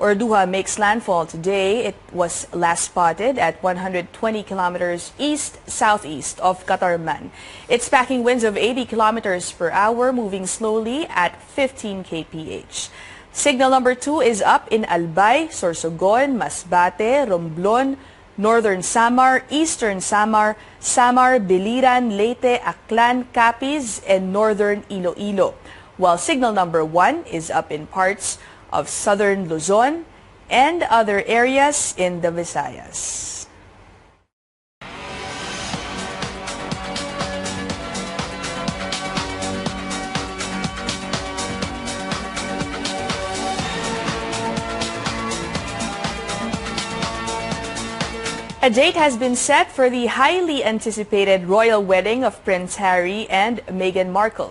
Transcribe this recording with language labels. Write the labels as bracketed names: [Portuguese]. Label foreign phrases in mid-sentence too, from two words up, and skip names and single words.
[English] Orduha makes landfall today. It was last spotted at 120 kilometers east-southeast of Catarman. It's packing winds of 80 kilometers per hour, moving slowly at 15 kph. Signal number 2 is up in Albay, Sorsogon, Masbate, Romblon, Northern Samar, Eastern Samar, Biliran, Leyte, Aklan, Capiz, and Northern Iloilo. While signal number 1 is up in parts of Southern Luzon and other areas in the Visayas. A date has been set for the highly anticipated royal wedding of Prince Harry and Meghan Markle.